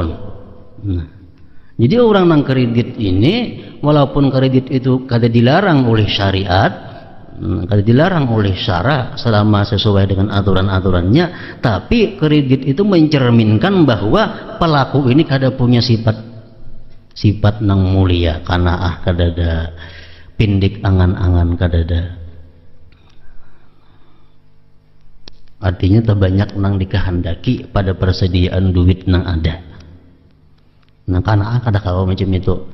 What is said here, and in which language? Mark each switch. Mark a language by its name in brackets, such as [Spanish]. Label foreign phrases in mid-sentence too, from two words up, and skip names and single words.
[Banjar] Nah, jadi orang nang kredit ini walaupun kredit itu kada dilarang oleh syariat, kada dilarang oleh syara selama sesuai dengan aturan-aturannya, tapi kredit itu mencerminkan bahwa pelaku ini kada punya sifat nang mulia, kanaah kadada, pindik angan-angan kadada. Artinya terbanyak nang dikehendaki pada persediaan duit nang ada. Nah kanaah kada kawa macam itu.